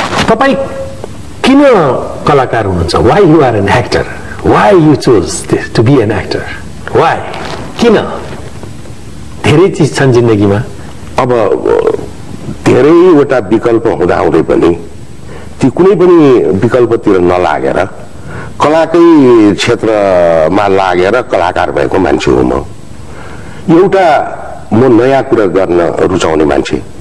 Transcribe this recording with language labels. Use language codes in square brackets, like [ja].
[ne] तपाई किन कलाकार हुनुहुन्छ? [en] Why you are an actor? Why you chose this to be an actor? [ne] Why? किन? धेरै चीज छन् जिन्दगीमा। अब धेरैवटा विकल्प हुँदाहुँदै पनि ती कुनै पनि विकल्पतिर नलागेर कलाकै क्षेत्रमा लागेर कलाकार भएको मान्छे हो म। एउटा म नयाँ कुरा गर्न रुचाउने मान्छे।